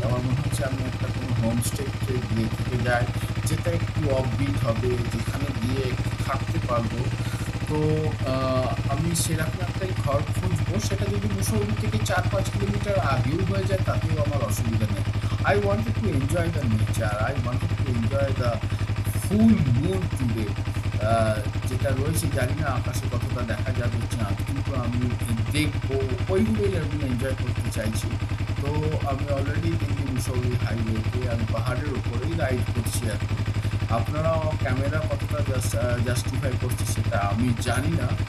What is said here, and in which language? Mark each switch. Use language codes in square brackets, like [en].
[bn] আমার মনে হচ্ছে আমি একটা কোনো হোমস্টেতে গিয়ে থেকে যাই, যেটা একটু অফবিট হবে, যেখানে গিয়ে একটু থাকতে পারবো। তো আমি সেরকম একটাই ঘর খুঁজবো। সেটা যদি মুসৌরি থেকে ৪-৫ কিলোমিটার আগেও হয়ে যায় তাতেও আমার অসুবিধা নেই। [en] I wanted to enjoy the nature. I wanted to enjoy the full moon today. [bn] যেটা রয়েছে জানি না আকাশে কতটা দেখা যাবে চাঁদ, কিন্তু আমি দেখবো, ওইগুলোই আমি এনজয় করতে চাইছি। তো আমি অলরেডি দিল্লি মুসৌরি হাইওয়েতে আমি পাহাড়ের ওপরেই রাইড করছি এখন। আপনারাও ক্যামেরা কতটা জাস্টিফাই করছে সেটা আমি জানি না।